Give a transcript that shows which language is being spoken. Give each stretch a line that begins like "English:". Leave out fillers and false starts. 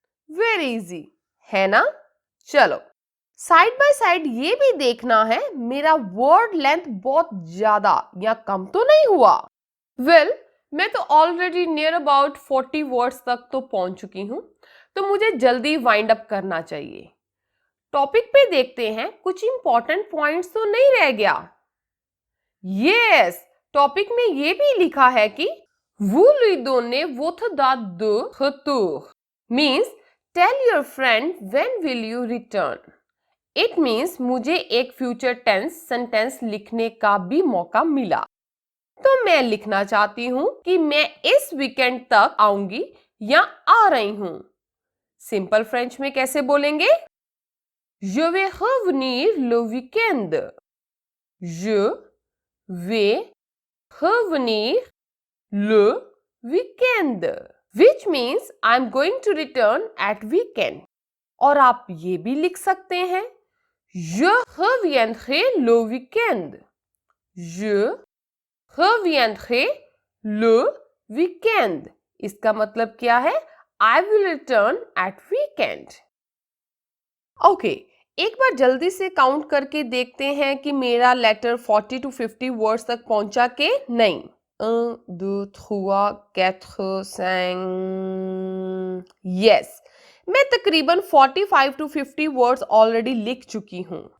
English: Very easy,
Hindi: है ना? चलो साइड बाय साइड ये भी देखना है मेरा वर्ड लेंथ बहुत ज्यादा या कम तो नहीं हुआ. वेल मैं तो ऑलरेडी नियर अबाउट 40 वर्ड्स तक तो पहुंच चुकी हूं, तो मुझे जल्दी वाइंड अप करना चाहिए. टॉपिक पे देखते हैं कुछ इंपॉर्टेंट पॉइंट्स तो नहीं रह गया.
English: yes,
Hindi: टॉपिक में ये भी लिखा है कि
French: vous lui donnez votre date de retour
English: means tell your friend when will you return. It means
Hindi: मुझे एक फ्यूचर टेंस सेंटेंस लिखने का भी मौका मिला, तो मैं लिखना चाहती हूं कि मैं इस वीकेंड तक आऊंगी या आ रही हूं. सिंपल फ्रेंच में कैसे बोलेंगे?
French: Je vais revenir le week-end. Je vais revenir le weekend,
English: which means I'm going to return at weekend.
Hindi: और आप ये भी लिख सकते हैं
French: Je reviendrai le weekend. Je reviendrai le weekend.
Hindi: इसका मतलब क्या है?
English: I will return at weekend.
Hindi: Okay, एक बार जल्दी से काउंट करके देखते हैं कि मेरा लेटर 40 to 50 वर्ड्स तक पहुंचा के नहीं. 1, 2, 3, 4, 5. यस, मैं तकरीबन 45 to 50 वर्ड्स ऑलरेडी लिख चुकी हूं.